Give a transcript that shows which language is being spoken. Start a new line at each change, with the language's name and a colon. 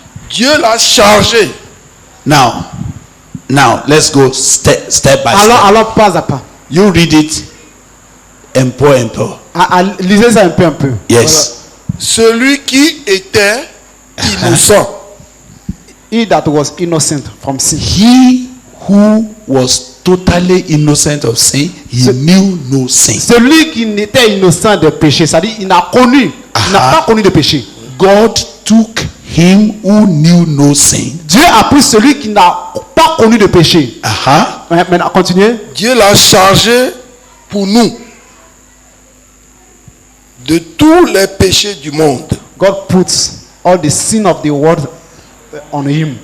French: Dieu l'a chargé.
English: Now, let's go step by step.
French: Alors, pas à pas.
English: You read it
French: un peu. Lisez ça un peu.
English: Yes.
French: Celui qui était innocent.
English: He that was innocent from sin. He who was totally innocent of sin, he knew no sin.
French: Celui qui n'était innocent de péché, c'est-à-dire il n'a pas connu de péché.
English: God took him who knew no sin.
French: Dieu a pris celui qui n'a pas connu de péché. Maintenant, continuez. Dieu l'a chargé pour nous de tous les péchés du monde.
English: God puts all the sin of the world on him.